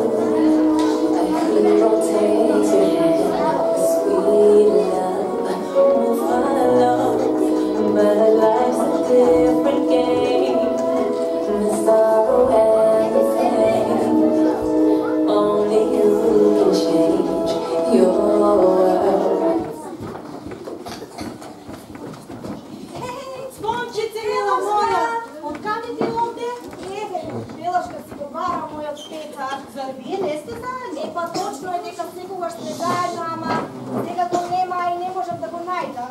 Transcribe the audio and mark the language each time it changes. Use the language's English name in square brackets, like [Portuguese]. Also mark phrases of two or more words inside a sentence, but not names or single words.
[English] A hero takes your hand, sweet love will follow. But life's a different game, the sorrow and the pain. Only you can change your world. [Macedonian] Сончице, мила моја, откаде ти овде? Еве, Белашка си го бара мојот Петар. Зар вие не сте заедно? Па точно е дека секогаш сте заедно, ама сега го нема и не можам да го најдам.